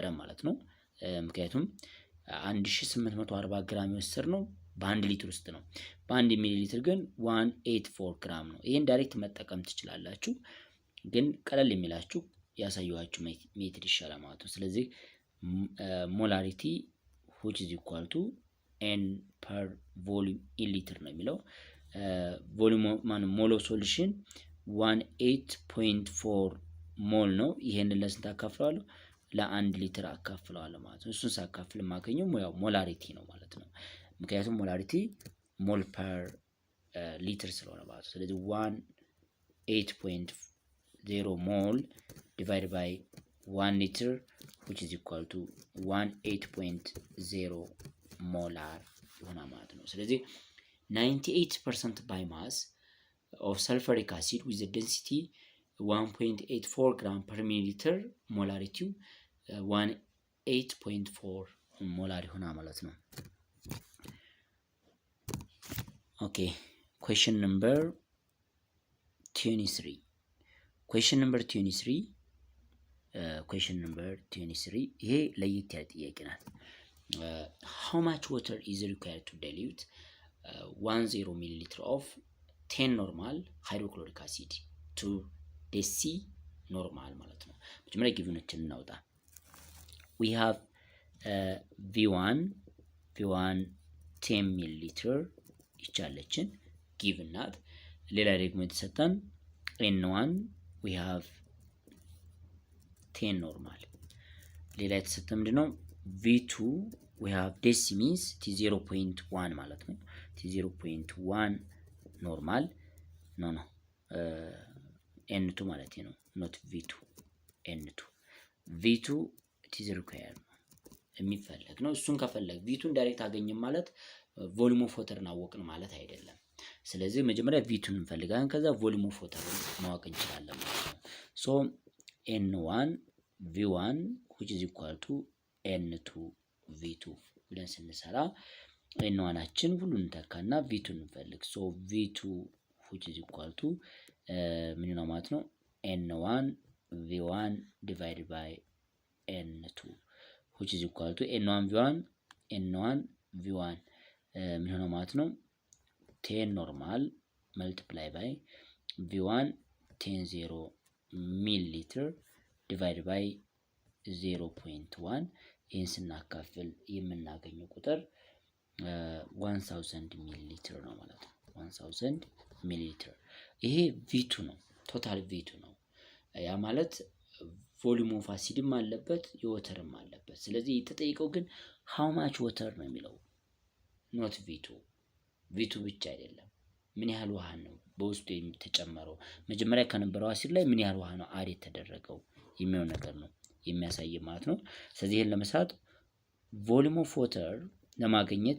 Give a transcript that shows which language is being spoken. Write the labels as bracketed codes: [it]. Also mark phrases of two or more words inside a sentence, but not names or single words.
[am] ማለት ነው። ምክንያቱም 1840 ግራም የወሰድነው በአንድ ሊትር ውስጥ ነው። በአንድ ሚሊ ሊትር ግን 184 ግራም ነው። ይሄን ዳይሬክት መጠቀም ትችላላችሁ፣ ግን ቀለል የሚላችሁ ያሳየኋችሁ ሜትድ ይሻላል ማለት ነው። ስለዚህ ሞላሪቲ [en] which is equal to n per volume in liter [am] ነው የሚለው። [en] volume mol of solution [am] 18.4 ሞል ነው። ይሄንን ለስንት አካፍለዋለሁ? ለአንድ ሊትር አካፍለዋለሁ ማለት ነው። እሱን ሳካፍል የማገኘው ያው ሞላሪቲ ነው ማለት ነው። ምክንያቱም ሞላሪቲ [en] mol per liter [am] ስለሆነ ማለት ነው። ስለዚህ [en] 18.0 mol divide by 1 liter which is equal to 18.0 ሞላር [am] ይሆናል ማለት ነው። ስለዚህ [en] 98% by mass of sulfuric acid with the density 1.84 gram per milliliter molarity 18.4 ሞላር [am] ይሆናል ማለት ነው። [en] ኦኬ question number 23 question number 23 question number 23 [am] ይሄ ለየት ያለ ጥያቄ ናት። [en] how much water is required to dilute 10 milliliter of 10 normal hydrochloric acid to dc normal [am] ማለት ነው። መጀመሪያ ጊቭኖችን እናውጣ። [en] we have v1 [am] 10 milliliter ይቻለችን ጊቭን ናት። ሌላ ደግሞ የተሰጠን n1 [en] we have 10 normal። [am] ሌላ የተሰጠ ምንድነው v2 [en] we have deci means t0.1 [am] ማለት ነው። t0.1 ኖርማል ኖ n2 ማለት ነው not v2 n2 v2 t0 required ነው የሚፈለግ ነው። እሱን ከፈለግ v2 ዳይሬክት አገኘን ማለት [en] volume of watern [am] አወቅን ማለት አይደለም። ስለዚህ መጀመሪያ v2 እንፈልጋለን ከዛ [en] volume of watern [am] ማወቅ እንችላለን ማለት ነው። [en] so n1 v1 which is equal to n2 v2 [am] ብለን ስንሰራ n1አችን ሁሉን እንተካና v2 እንፈልግ። [en] so v2 which is equal to [am] ምን ነው ማለት ነው [en] n1 v1 divided by n2 which is equal to n1 [am] v1 ምን ነው ማለት ነው [en] 10 normal multiply by v1 10 milliliter divided by 0.1 [am] ይህን ስናካፍል የምናገኘው ቁጥር 1000 ሚሊሊትር ነው ማለት ነው። 1000 ሚሊሊትር ይሄ v2 ነው ቶታል v2 ነው። ያ ማለት ቮሊዩም [en] of acidm [am] አለበት የወተርም አለበት። ስለዚህ የተጠየቀው ግን [en] how much water [am] ነው የሚለው not v2 ብቻ አይደለም ምን ያህል ውሃ ነው በውስጡ የተጨመረው መጀመሪያ ከነበረው አሲድ ላይ ምን ያህል ውሃ ነው አድ የተደረገው የሚለው ነገር ነው የሚያሳይ ማለት ነው። ስለዚህ ይሄን ለመስራት [en] volume of water [am] ለማግኘት